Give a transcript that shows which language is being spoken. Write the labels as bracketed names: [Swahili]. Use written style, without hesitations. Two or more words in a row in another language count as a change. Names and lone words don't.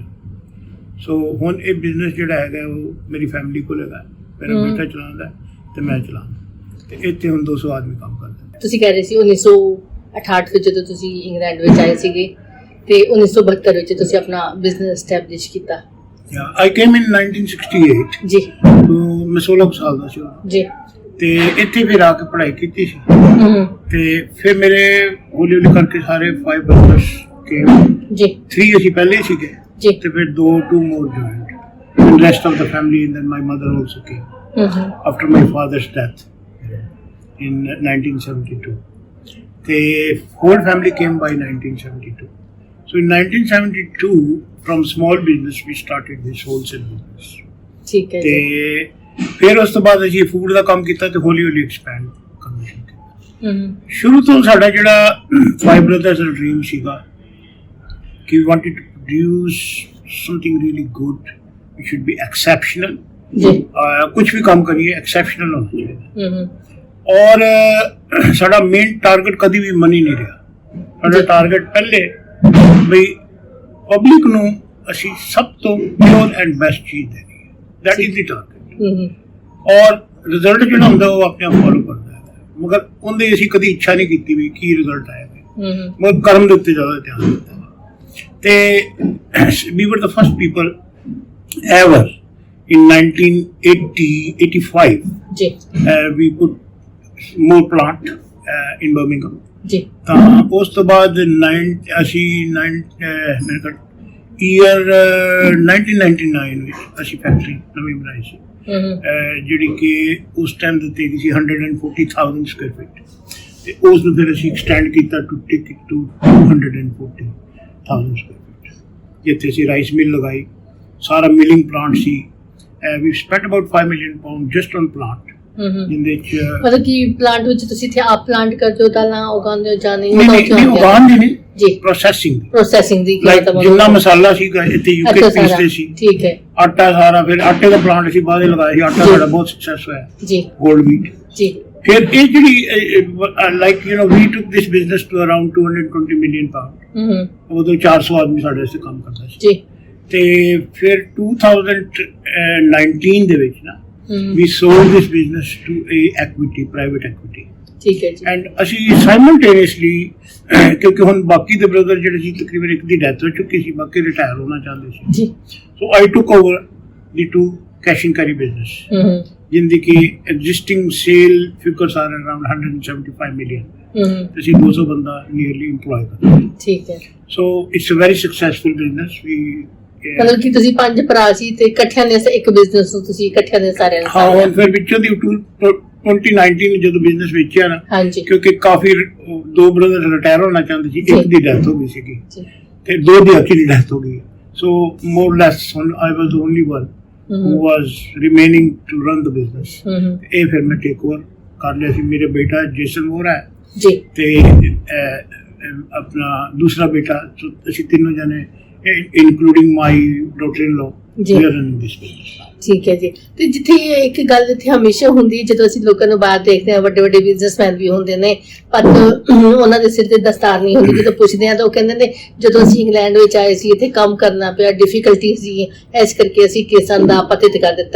[Punjabi] ਸੋ ਹੁਣ ਇਹ ਬਿਜ਼ਨਸ ਜਿਹੜਾ ਹੈਗਾ ਉਹ ਮੇਰੀ ਫੈਮਿਲੀ ਕੋਲ ਹੈਗਾ, ਮੇਰਾ ਬੇਟਾ ਚਲਾਉਂਦਾ ਤੇ ਮੈਂ ਚਲਾਉਂਦਾ ਤੇ ਇੱਥੇ ਹੁਣ 200 ਆਦਮੀ ਕੰਮ ਕਰਦੇ। ਤੁਸੀਂ ਕਹਿ ਰਹੇ ਸੀ 1968 ਵਿੱਚ ਜਦੋਂ ਤੁਸੀਂ ਇੰਗਲੈਂਡ ਵਿੱਚ ਆਏ ਸੀਗੇ ਤੇ 1972 ਵਿੱਚ ਤੁਸੀਂ ਆਪਣਾ ਬਿਜ਼ਨਸ ਸਟੈਬਲਿਸ਼ ਕੀਤਾ। [English] I came in 1968 ਜੀ। [Punjabi] ਮੈਂ 16 ਸਾਲ ਦਾ ਸੀ ਜੀ ਤੇ ਇੱਥੇ ਫਿਰ ਆ ਕੇ ਪੜ੍ਹਾਈ ਕੀਤੀ ਸੀ ਤੇ ਫਿਰ ਮੇਰੇ ਹੌਲੀ ਹੌਲੀ ਕਰਕੇ ਸਾਰੇ 5 ਬ੍ਰਦਰਸ ਕੇ ਜੀ। 3 ਅਸੀਂ ਪਹਿਲੇ ਸੀਗੇ ਜੀ ਤੇ ਫਿਰ [English] 2 more joined and rest of the family and then my mother also came after my father's death in 1972 ਤੇ whole family came by 1972. So in 1972 from small business we started this wholesale business. [Punjabi] ਠੀਕ ਹੈ। ਤੇ ਫਿਰ ਉਸ ਤੋਂ ਬਾਅਦ ਅਸੀਂ ਫੂਡ ਦਾ ਕੰਮ ਕੀਤਾ ਤੇ ਹੌਲੀ ਹੌਲੀ ਐਕਸਪੈਂਡ ਕਰਨਾ ਸ਼ੁਰੂ ਕੀਤਾ। ਸ਼ੁਰੂ ਤੋਂ ਸਾਡਾ ਜਿਹੜਾ 5 ਬ੍ਰਦਰਸ ਦਾ ਡ੍ਰੀਮ ਸੀਗਾ ਕਿ [English] we wanted to produce something really good, it should be exceptional [Punjabi] ਜੀ। ਕੁਝ ਵੀ ਕੰਮ ਕਰੀਏ ਐਕਸੈਪਸ਼ਨਲ ਹੋਣਾ ਚਾਹੀਦਾ ਔਰ ਸਾਡਾ [English] main target [Punjabi] ਕਦੀ ਵੀ ਮਨੀ ਨਹੀਂ ਰਿਹਾ। ਸਾਡਾ ਟਾਰਗੇਟ ਪਹਿਲੇ ਬਈ ਪਬਲਿਕ ਨੂੰ ਅਸੀਂ ਸਭ ਤੋਂ [English] pure and best [Punjabi] ਚੀਜ਼ ਦੇਣੀ ਹੈ। [English] that is the target [Punjabi] ਔਰ ਰਿਜ਼ਲਟ ਜਿਹੜਾ ਹੁੰਦਾ ਉਹ ਆਪਣੇ ਆਪ ਫੋਲੋ ਕਰਦਾ ਹੈ। ਮਗਰ ਉਹਦੇ ਅਸੀਂ ਕਦੀ ਇੱਛਾ ਨਹੀਂ ਕੀਤੀ ਵੀ ਕੀ ਰਿਜ਼ਲਟ ਆਏਗਾ, ਮਗਰ ਕਰਮ ਦੇ ਉੱਤੇ ਜ਼ਿਆਦਾ ਧਿਆਨ ਦਿੱਤਾ ਤੇ [English] we were the first people ever [Punjabi] in 1985 ਜੀ [English] we put more plant in Birmingham [Punjabi] ਜੀ। ਤਾਂ ਉਸ ਤੋਂ ਬਾਅਦ ਅਸੀਂ ਮੇਰੇ ਕੋਲ ਈਅਰ 1999 ਵਿੱਚ ਅਸੀਂ ਫੈਕਟਰੀ ਨਵੀਂ ਬਣਾਈ ਸੀ ਜਿਹੜੀ ਕਿ ਉਸ ਟਾਈਮ ਦੇ ਤੇ ਸੀ 140,000 [English] square feet [Punjabi] ਤੇ ਉਸ ਨੂੰ ਫਿਰ ਅਸੀਂ ਐਕਸਟੈਂਡ ਕੀਤਾ [English] to take it to [Punjabi] 240,000 [English] square feet [Punjabi] ਜਿੱਥੇ ਅਸੀਂ [English] rice mill [Punjabi] ਲਗਾਈ, ਸਾਰਾ [English] milling plant [Punjabi] ਸੀ। [English] we spent about 5 million pounds just on plant [Punjabi] ਜਿੰਦੇ ਵਿੱਚ ਮਤਲਬ ਕਿ ਪਲਾਂਟ ਵਿੱਚ ਤੁਸੀਂ ਇੱਥੇ ਆਪ ਪਲਾਂਟ ਕਰਦੇ ਹੋ ਦਾਲਾਂ ਉਗਾਉਂਦੇ ਹੋ ਜਾਂ ਨਹੀਂ? ਉਗਾਉਣ ਦੀ ਨਹੀਂ ਜੀ, ਪ੍ਰੋਸੈਸਿੰਗ ਦੀ ਜਿੰਨਾ ਮਸਾਲਾ ਸੀਗਾ ਇੱਥੇ ਯੂਕੇ ਪੀਸਦੇ ਸੀ। ਠੀਕ ਹੈ। ਆਟਾ ਸਾਰਾ ਫਿਰ ਆਟੇ ਦਾ ਪਲਾਂਟ ਅਸੀਂ ਬਾਅਦ ਲਗਾਇਆ ਸੀ। ਆਟਾ ਸਾਡਾ ਬਹੁਤ ਸਕਸੈਸ ਹੋਇਆ ਜੀ। ਗੋਲਡ ਵੀਟ ਜੀ। ਫਿਰ ਇਹ ਜਿਹੜੀ [English] like you know we took this business to around 220 million pound. [Punjabi] ਉਦੋਂ 400 ਆਦਮੀ ਸਾਡੇ ਇੱਥੇ ਕੰਮ ਕਰਦਾ ਸੀ ਜੀ। ਤੇ ਫਿਰ 2019 ਦੇ ਵਿੱਚ ਨਾ [English] we sold this business to a private equity. [Punjabi] ਠੀਕ ਹੈ ਜੀ। ਐਂਡ ਅਸੀਂ ਸਾਈਮਲਟੇਨੀਅਸਲੀ ਕਿਉਂਕਿ ਹੁਣ ਬਾਕੀ ਦੇ ਬ੍ਰਦਰ ਜਿਹੜੇ ਸੀ ਤਕਰੀਬਨ ਇੱਕ ਦੀ ਡੈਥ ਹੋ ਚੁੱਕੀ ਸੀ, ਬਾਕੀ ਰਿਟਾਇਰ ਹੋਣਾ ਚਾਹੁੰਦੇ ਸੀ ਜੀ। [English] so I took over the 2 cash and carry business [Punjabi] ਜਿੰਦੀ ਕਿ [English] existing sale figures are around 175 million. [Punjabi] ਅਸੀਂ 200 ਬੰਦਾ [English] nearly employ [Punjabi] ਕਰਦੇ। ਠੀਕ ਹੈ। [English] so it's a very successful business. [Punjabi] ਮਤਲਬ ਕਿ ਤੁਸੀਂ 5 ਭਰਾ ਸੀ ਤੇ ਇਕੱਠਿਆਂ ਨੇ ਇੱਕ ਬਿਜ਼ਨਸ ਨੂੰ ਤੁਸੀਂ ਇਕੱਠਿਆਂ ਨੇ ਸਾਰਿਆਂ ਨੇ। ਹਾਂ, ਫਿਰ ਵਿੱਚੋਂ ਦੀ 2019 ਜਦੋਂ ਬਿਜ਼ਨਸ ਵੇਚਿਆ ਨਾ ਕਿਉਂਕਿ ਕਾਫੀ 2 ਬ੍ਰਦਰ ਰਿਟਾਇਰ ਹੋਣਾ ਚਾਹੁੰਦੇ ਸੀ, ਇੱਕ ਦੀ ਡੈਥ ਹੋ ਗਈ ਸੀਗੀ ਤੇ 2 ਦੀ ਅਕੀਲੀ ਡੈਥ ਹੋ ਗਈ। [English] so more less I was the only one who was remaining to run the business. [Punjabi] ਇਹ ਫਿਰ ਮੈਂ [English] take over [Punjabi] ਕਰ ਲਿਆ ਸੀ। ਮੇਰੇ ਬੇਟਾ ਜੇਸਨ ਮੋਰਾ ਹੈ ਜੀ ਤੇ ਆਪਣਾ ਦੂਸਰਾ ਬੇਟਾ, ਅਸੀਂ ਤਿੰਨੋਂ ਜਣੇ [English] including my daughter-in-law we are running this business. [Punjabi] ਠੀਕ ਹੈ ਜੀ। ਤੇ ਜਿੱਥੇ ਇੱਕ ਗੱਲ ਇੱਥੇ ਹਮੇਸ਼ਾ ਹੁੰਦੀ ਜਦੋਂ ਅਸੀਂ ਲੋਕਾਂ ਨੂੰ ਬਾਹਰ ਦੇਖਦੇ ਹਾਂ, ਵੱਡੇ ਵੱਡੇ ਬਿਜ਼ਨਸਮੈਨ ਵੀ ਹੁੰਦੇ ਨੇ ਪਰ ਉਹਨਾਂ ਦੇ ਸਿਰ ਤੇ ਦਸਤਾਰ ਨਹੀਂ ਹੁੰਦੀ। ਜਦੋਂ ਪੁੱਛਦੇ ਹਾਂ ਤਾਂ ਉਹ ਕਹਿੰਦੇ ਨੇ ਜਦੋਂ ਅਸੀਂ ਇੰਗਲੈਂਡ ਵਿੱਚ ਆਏ ਸੀ ਇੱਥੇ ਕੰਮ ਕਰਨਾ ਪਿਆ, ਡਿਫੀਕਲਟੀ ਸੀ, ਇਸ ਕਰਕੇ ਅਸੀਂ ਕੇਸਾਂ ਦਾ ਪਤਿਤ ਕਰ ਦਿੱਤਾ।